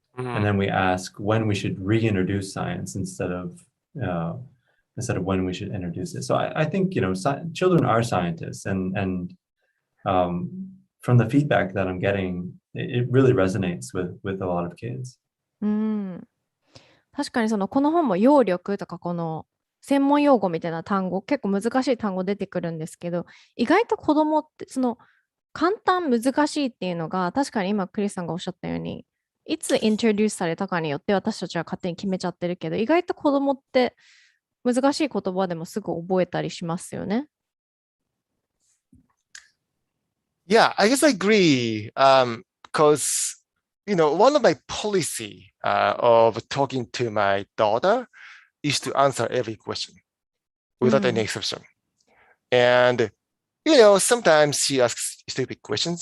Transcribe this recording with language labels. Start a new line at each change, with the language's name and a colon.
English: And then we ask when we should reintroduce science instead of when we should introduce it. So I think, children are scientists, and from the feedback that I'm getting, it really resonates with a lot of kids.
Japanese: 確かにこの本も揚力とかこの専門用語みたいな単語、結構難しい単語出てくるんですけど、意外と子供って簡単難しいっていうのが、確かに今クリスさんがおっしゃったように、いつイントロデュースされたかによって私たちは勝手に決めちゃってるけど、意外と子供って難しい言葉でもすぐ覚えたりしますよね。
English: Yeah, I guess I agree. Because one of my policy of talking to my daughter is to answer every question without any exception. And, sometimes she asks stupid questions.